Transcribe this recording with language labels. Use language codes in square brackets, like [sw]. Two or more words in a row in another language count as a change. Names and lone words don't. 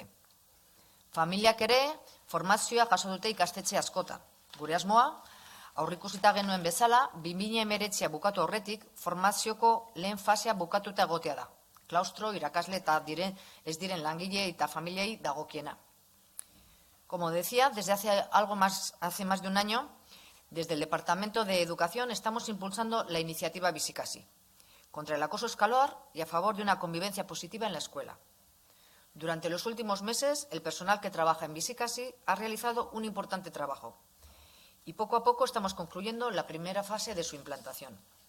[eu] Familiak ere formazioa jaso dute ikastetxe askotan. Gure asmoa, aurrikusita genuen bezala, 2019 bukatu aurretik, formazioko lehen fasea bukatuta egotea da. Klaustro, irakasle eta ez diren langile eta familiei dagokiena. [es] Como decía, desde hace más de un año, desde el Departamento de Educación estamos impulsando la iniciativa Bizikasi, contra el acoso escolar y a favor de una convivencia positiva en la escuela. Durante los últimos meses, el personal que trabaja en Bizikasi ha realizado un importante trabajo y poco a poco estamos concluyendo la primera fase de su implantación.